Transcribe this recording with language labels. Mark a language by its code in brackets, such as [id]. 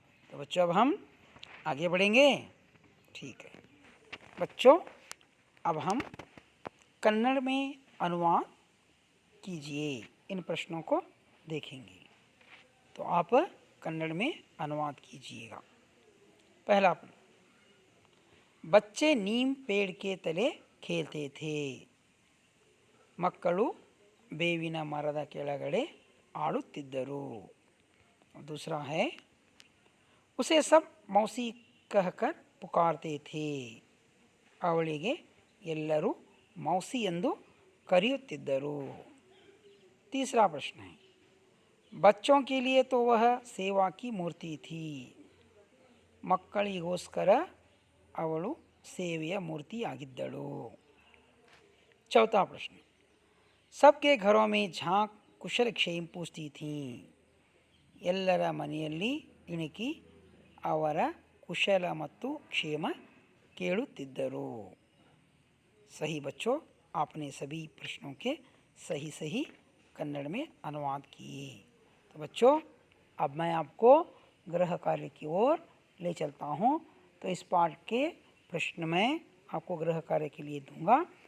[hi] तो बच्चों, अब हम आगे बढ़ेंगे। ठीक है बच्चों, अब हम कन्नड़ में अनुवाद कीजिए। इन प्रश्नों को देखेंगे, तो आप कन्नड़ में अनुवाद कीजिएगा। पहला प्रश्न, बच्चे नीम पेड़ के तले खेलते थे। [kn] ಮಕ್ಕಳು ಬೇವಿನ ಮರದ ಕೆಳಗಡೆ ಆಡುತ್ತಿದ್ದರು। [hi] दूसरा है उसे सब मौसी कहकर पुकारते थे। [kn] ಅವಳಿಗೆ ಎಲ್ಲರೂ मौसी ಎಂದು ಕರೆಯುತ್ತಿದ್ದರು। [hi] तीसरा प्रश्न है बच्चों के लिए तो वह सेवा की मूर्ति थी। [kn] ಮಕ್ಕಳಿಗೋಸ್ಕರ ಅವಳು ಸೇವೆಯ ಮೂರ್ತಿಯಾಗಿದ್ದಳು। [hi] चौथा प्रश्न, सबके घरों में झांक कुशल क्षेम पूछती थी। [kn] ಎಲ್ಲರ ಮನೆಯಲ್ಲಿ ಇಣುಕಿ ಅವರ ಕುಶಲ ಮತ್ತು ಕ್ಷೇಮ ಕೇಳುತ್ತಿದ್ದರು। [hi] सही बच्चों, आपने सभी प्रश्नों के सही सही कन्नड़ में अनुवाद किए। तो बच्चों, अब मैं आपको गृह कार्य की ओर ले चलता हूँ। तो इस पाठ के प्रश्न मैं आपको गृह कार्य के लिए दूंगा।